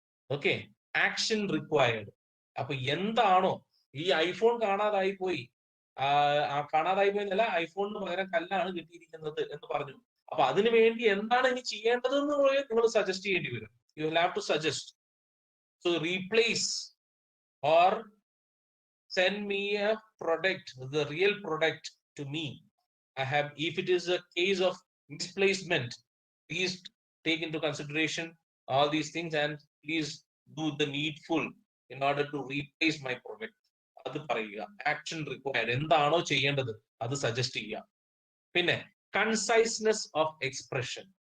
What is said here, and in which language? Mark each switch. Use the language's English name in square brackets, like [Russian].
[Malayalam] Okay, action required. അപ്പൊ എന്താണോ, ഈ ഐഫോൺ കാണാതായി പോയി, കാണാതായി പോയെന്നല്ല, ഐഫോണിന് പകരം കല്ലാണ് കിട്ടിയിരിക്കുന്നത് എന്ന് പറഞ്ഞു. അപ്പൊ അതിനു വേണ്ടി എന്താണ് ഇനി ചെയ്യേണ്ടത് എന്ന് നിങ്ങൾ സജസ്റ്റ് ചെയ്യേണ്ടി വരും. [English] You will have to suggest. So replace or send me a product, the real product to me. I have, if it is a case of misplacement, please take into consideration all these things and please do the needful in order to replace my product. [Malayalam] അത് പറയുക. Action required, എന്താണോ ചെയ്യേണ്ടത് അത് suggest ചെയ്യുക. പിന്നെ conciseness of expression.